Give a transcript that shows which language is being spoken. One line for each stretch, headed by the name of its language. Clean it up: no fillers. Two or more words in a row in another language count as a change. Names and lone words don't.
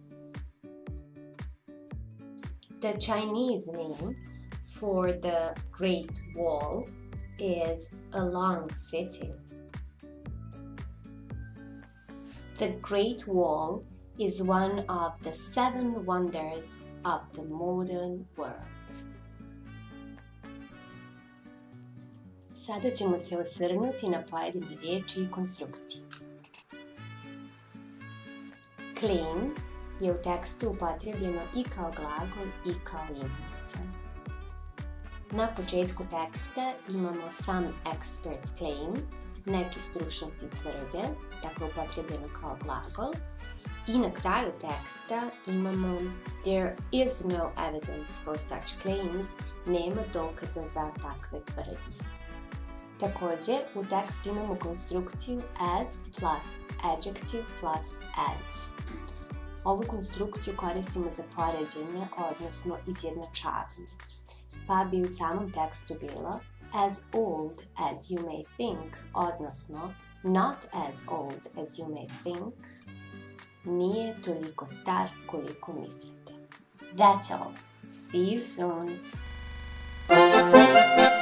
English: The Chinese name for the Great Wall is a long city. The Great Wall is one of the 7 wonders of the modern world.
Bosnian: Sada ćemo se osvrnuti na pojedine riječi i konstrukcije. Claim je u tekstu upotrebljeno i kao glagol i kao imenica. Na početku teksta imamo
English: some experts claim,
Bosnian: neki stručnjaci tvrde, dakle upotrebljeno kao glagol. I na kraju teksta imamo
English: there is no evidence for such claims,
Bosnian: nema dokaza za takve tvrdnje. Također, u tekstu imamo konstrukciju
English: as plus adjective plus as.
Bosnian: Ovu konstrukciju koristimo za poređenje, odnosno izjednačavanje. Pa bi u samom tekstu bilo
English: as old as you may think,
Bosnian: odnosno
English: not as old as you may think,
Bosnian: nije toliko star koliko mislite.
English: That's all. See you soon.